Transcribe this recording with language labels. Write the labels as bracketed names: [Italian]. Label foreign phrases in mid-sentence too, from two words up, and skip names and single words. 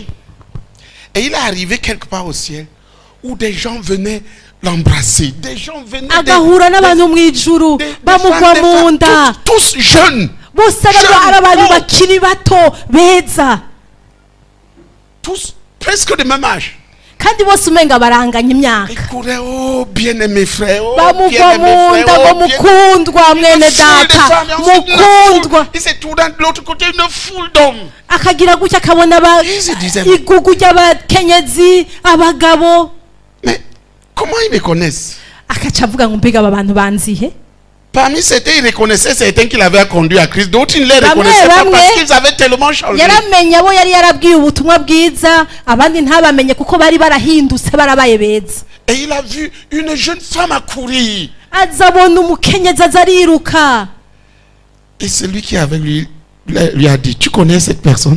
[French] Et il est arrivé quelque part au ciel où des gens venaient l'embrasser. Des gens venaient tous jeunes. Tous presque de même âge. [Rundi] Kandi bose umenga baranganya imyaka. [French] Oh bien-aimé frère, oh [Rundi] mukundwa mwene data, mukundwa. [French] Il s'est tourné de l'autre côté, une foule d'hommes. [Rundi] Akagira gutya kabona igugu ry'abakenyezi abagabo. [French] Mais comment ils me connaissent? [Rundi] Akaca avuga ngo mbega aba bantu banzihe? [French] Parmi certains, ils reconnaissaient certains qu'il avait conduit à Christ. D'autres, ils ne les reconnaissaient pas parce qu'ils avaient tellement changé. Et il a vu une jeune femme accourir. Et celui qui est avec lui a dit, tu connais cette personne?